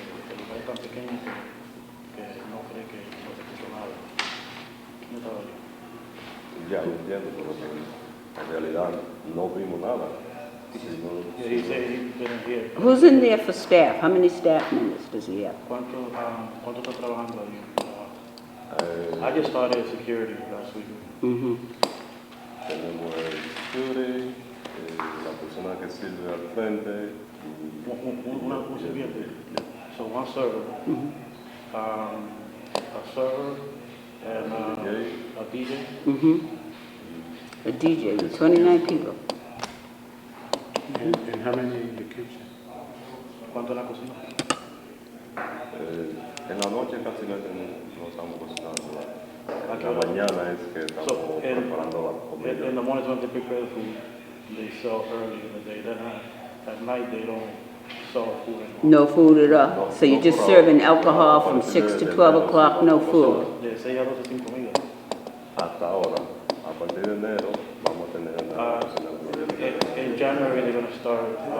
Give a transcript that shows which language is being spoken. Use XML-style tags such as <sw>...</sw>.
<es>El lugar es tan pequeño que no cree que no se escuchó nada. ¿Quién estaba allí? Ya lo entiendo, pero que en realidad no vimos nada.</es> <en>Yeah, he said he didn't hear. Who's in there for staff? How many staff members does he have?</en> <es>¿Cuánto está trabajando ahí?</es> <en>I just started security last week.</en> <es>Tenemos el security, la persona que sirve al frente. Un sirviente.</es> <en>So one server, a server, and a DJ. A DJ with 29 people. And how many in the kitchen?</en> <es>¿Cuánto en la cocina? En la noche casi no estamos cocinando. En la mañana es que estamos preparando la comida.</es> <en>In the mornings when they prepare the food, they sell early in the day. Then at night they don't sell food anymore. No food at all. So you're just serving alcohol from 6 to 12 o'clock, no food.</en> <es>De 6 a 12 sin comida. Hasta ahora, a partir de enero, vamos a tener una cocina.</es> <en>In January they're going to start.</en>